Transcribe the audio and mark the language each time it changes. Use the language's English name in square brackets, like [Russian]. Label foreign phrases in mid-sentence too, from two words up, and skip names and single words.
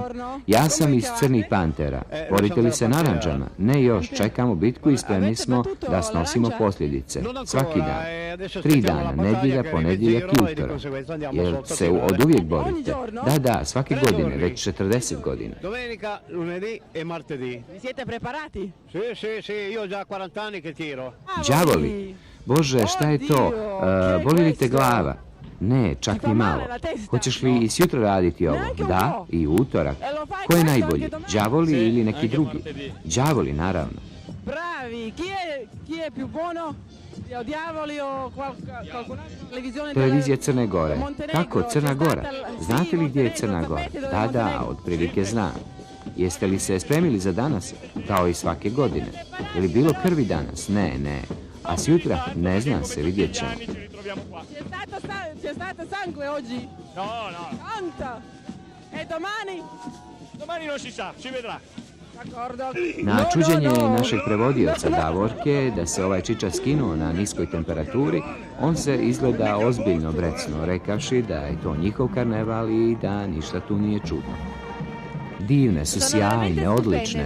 [Serbian] Ja sam iz Crnih pantera. Borite li se narandžama? Ne još, čekamo bitku i spremni smo da snosimo posljedice. Svaki dan. 3 dana, nedjelja, ponedjeljak i utorak. Jel se od uvijek borite? Da, svake godine, već 40 godina. [Italian] Domenica, lunedì e martedì. Vi siete preparati? Sì, io ho già 40 anni che tiro. [Serbian] Đavoli. Bože, šta je to? Boli li te glava? Ne, čak ni malo. Hoćeš li i sjutra raditi ovo? Da, i utorak. Ko je najbolji? Đavoli ili neki drugi? Đavoli, naravno. [Italian] Bravi, chi è più buono? [Serbian] Televizija Crne Gore. Kako Crna Gora? Znate li gdje je Crna Gora? Da, otprilike znam. Jeste li se spremili za danas? Kao i svake godine. Je li bilo krvi danas? Ne. A sjutra? Ne zna se, vidjet ćemo. [Italian] C'è stato sangue oggi? No. Tanta. E domani? Domani non si sa, si vedrà. [Serbian] Na čuđenje našeg prevodioca Davorke da se ovaj čiča skinuo na niskoj temperaturi, on se izgleda ozbiljno brecno, rekavši da je to njihov karneval i da ništa tu nije čudno. Divne su, sjajne, odlične.